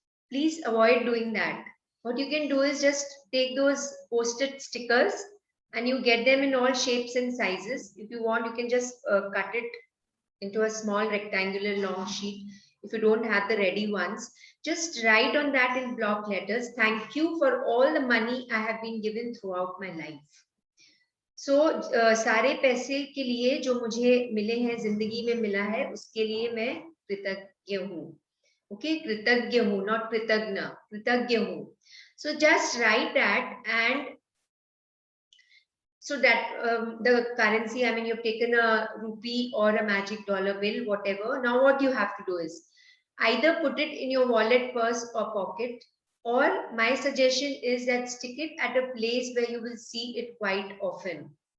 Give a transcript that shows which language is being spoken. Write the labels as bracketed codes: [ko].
[en] Please avoid doing that. What you can do is just take those post-it stickers and you get them in all shapes and sizes. If you want, you can just cut it into a small rectangular long sheet. If you don't have the ready ones, just write on that in block letters, thank you for all the money I have been given throughout my life. [hi] So सारे पैसे के लिए जो मुझे मिले हैं, जिंदगी में मिला है, उसके लिए मैं कृतज्ञ हूँ. Okay, कृतज्ञ हूँ, not कृतज्ञ, कृतज्ञ हूँ. [en] So just write that, and so that the currency, I mean, you've taken a rupee or a magic dollar bill, whatever. Now what you have to do is either put it in your wallet, purse or pocket, or my suggestion is that stick it at a place where you will see it quite often.